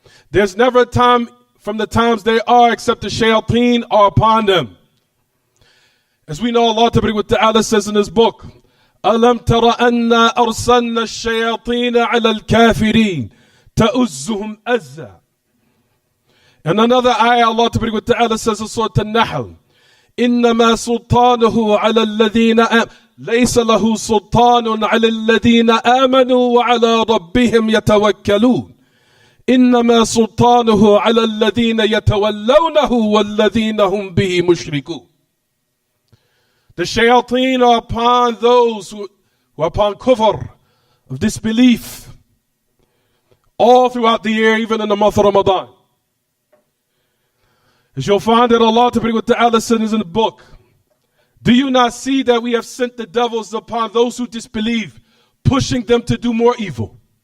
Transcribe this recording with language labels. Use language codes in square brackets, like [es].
[en] There's never a time from the times they are except the shayateen are upon them. As we know, Allah Ta'ala says in His book, [ar] أَلَمْ تَرَ أَنَّا أَرْسَلْنَا الشَّيَاطِينَ عَلَى الْكَافِرِينَ تَأُزُّهُمْ أَزًّا. [en] And another ayah, Allah Ta'ala says in Surah An-Nahl, [ar] إنما سلطانه على الذين ليس له سلطان على الذين آمنوا وعلى ربهم يتوكلون إنما سلطانه على الذين يتولونه والذين هم به مشركون. [en] The shayateen are upon those who are upon kufr, of disbelief, all throughout the year, even in the month of Ramadan. As you'll find that Allah Ta'ala said in the book, do you not see that we have sent the devils upon those who disbelieve, pushing them to do more evil?